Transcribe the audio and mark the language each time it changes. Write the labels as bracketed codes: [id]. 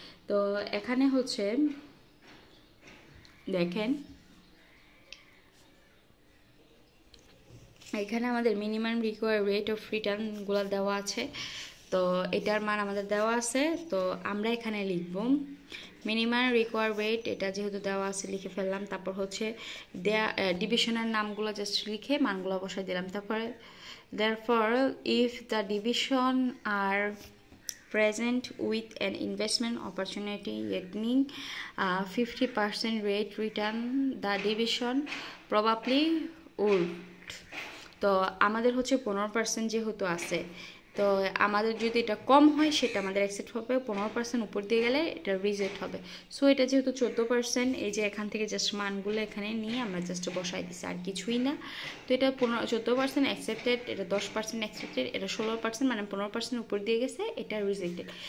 [bn] তো এখানে হচ্ছে দেখেন, এখানে আমাদের মিনিমাম রিকোয়ার রেট অফ রিটার্নগুলো দেওয়া আছে। তো এটার মান আমাদের দেওয়া আছে, তো আমরা এখানে লিখব মিনিমাম রিকোয়ার রেট। এটা যেহেতু দেওয়া আছে লিখে ফেললাম। তারপর হচ্ছে ডিভিশনের নামগুলো জাস্ট লিখে মানগুলো বসাই দিলাম। তারপরে [en] therefore if the division are present with an investment opportunity yielding 50% rate return, the division probably would। [bn] তো আমাদের হচ্ছে 15% যেহেতু আছে, তো আমাদের যদি এটা কম হয় সেটা আমাদের অ্যাকসেপ্ট হবে, 15% উপর দিয়ে গেলে এটা রিজেক্ট হবে। সো এটা যেহেতু 14%, এই যে এখান থেকে জাস্ট মানগুলো এখানে নিয়ে আমরা জাস্ট বসাই দিচ্ছি, আর কিছুই না। তো এটা 14% অ্যাকসেপ্টেড, এটা 10% অ্যাকসেপ্টেড, এটা 16% মানে 15% উপর দিয়ে গেছে, এটা রিজেক্টেড।